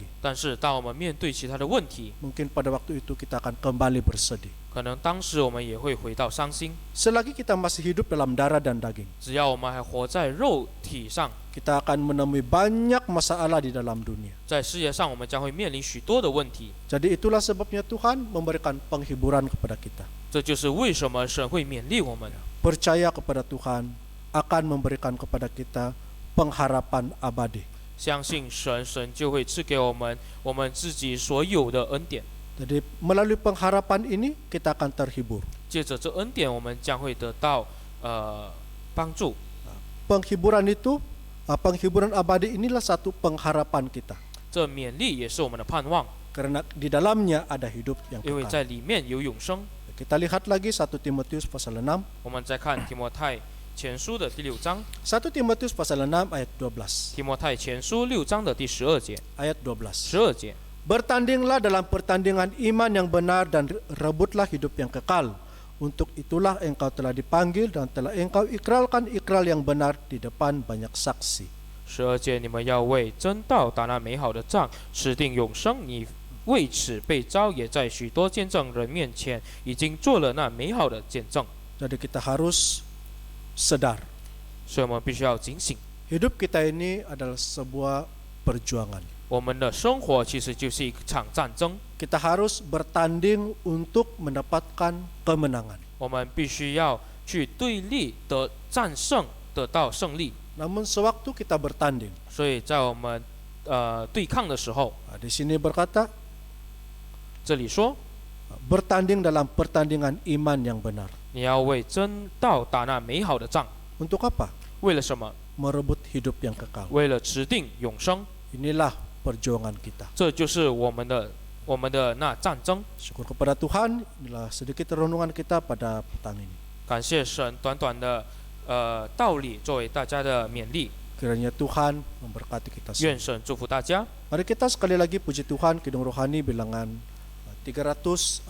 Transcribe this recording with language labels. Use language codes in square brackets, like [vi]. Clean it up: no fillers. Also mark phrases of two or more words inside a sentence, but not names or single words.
[zh] 但是当我们面对其他的问题， [ms] Mungkin pada waktu itu kita akan kembali bersedih. [zh] 可能当时我们也会回到伤心。 [ms] Selagi kita masih hidup dalam darah dan daging, [zh] 只要我们还活在肉体上， [ms] kita akan menemui banyak masalah di dalam dunia. [zh] 在世界上我们将会面临许多的问题。 [ms] Jadi itulah sebabnya Tuhan memberikan penghiburan kepada kita. [zh] 这就是为什么神会勉励我们。 [ms] Percaya kepada Tuhan akan memberikan kepada kita pengharapan abadi. [zh] 相信神，神就会赐给我们我们自己所有的恩典。 [ms] Jadi melalui pengharapan ini kita akan terhibur. [zh] 借着这恩典，我们将会得到帮助。 [ms] Penghiburan itu, penghiburan abadi inilah satu pengharapan kita. [zh] 这勉励也是我们的盼望， [ms] Karena di dalamnya ada hidup yang [zh] 因为 [ms] kekal. [zh] 在里面有永生。 [ms] Kita lihat lagi 1 Timotius pasal 6. [zh] 我们再看提摩太前书的第6章， [ms] 1 Timotius pasal 6 ayat 12. [zh] 提摩太前书6章的第12节， [ms] Ayat 12. [zh] 12节。 [ms] Bertandinglah dalam pertandingan iman yang benar dan rebutlah hidup yang kekal. Untuk itulah engkau telah dipanggil dan telah engkau ikrarkan ikrar yang benar di depan banyak saksi. [zh] 12 节，你们要为真道打那美好的仗，持定永生。你为此被召，也在许多见证人面前已经做了那美好的见证。 [ms] Jadi kita harus sadar. [zh] 所以我们必须要警醒， [ms] Hidup kita ini adalah sebuah perjuangan. [zh] 我们的生活其实就是一场战争， [ms] Kita harus bertanding untuk mendapatkan kemenangan. [zh] 我们必须要去对立的战胜，得到胜利。 [ms] Namun sewaktu kita bertanding, [zh] 所以在我们对抗的时候， [ms] di sini berkata [zh] 这里说 [ms] bertanding dalam pertandingan iman yang benar. [zh] 你要为真道打那美好的仗， [ms] Untuk apa? [zh] 为了什么？ [ms] Merebut hidup yang kekal. [zh] 为了持定永生。 [ms] Inilah perjuangan kita. [zh] 这就是我们的那战争。 [ms] Syukur kepada Tuhan, inilah sedikit renungan kita pada petang ini. [zh] 感谢神，短短的道理作为大家的勉励。 [ms] Kiranya Tuhan memberkati kita [zh] 愿 [ms] semua. [zh] 神祝福大家。 [ms] Mari kita sekali lagi puji Tuhan, Kidung Rohani bilangan 363.